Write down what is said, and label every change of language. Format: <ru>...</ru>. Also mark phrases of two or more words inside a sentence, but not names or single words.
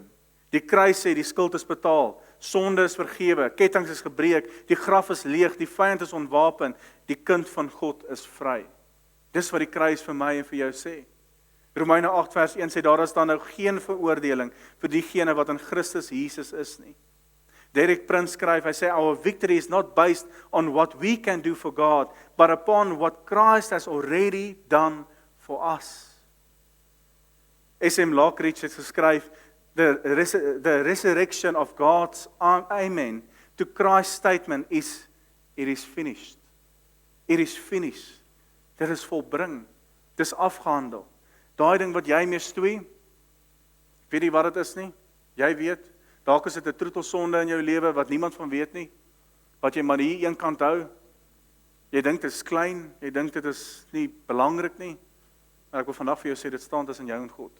<af>Die kruis sê die skuld is betaal, sonde is vergewe, kettinge is gebreek, die graf is leeg, die vyand is ontwapen, die kind van God is vry. Dis wat die kruis vir my en vir jou sê. Romeine 8 vers 1 sê, daar is dan nou geen veroordeling vir diegene wat in Christus Jesus is nie. Derek Prince skryf, hy sê,</af> <en>our victory is not based on what we can do for God, but upon what Christ has already done for us.</en> <af>S.M. Lockridge het geskryf,</af> <en>the resurrection of God's amen to Christ's statement is, it is finished. It is finished.</en> <af>Dit is volbring. Dit is afgehandel. Daai ding wat jy mee stoei, weet jy wat dit is nie? Jy weet, dalk is dit 'n troetelsonde in jou lewe wat niemand van weet nie, wat jy maar hier een kant hou. Jy dink dit is klein, jy dink dit is nie belangrik nie, maar ek wil vandag vir jou sê, dit staan tussen jou en God.</af>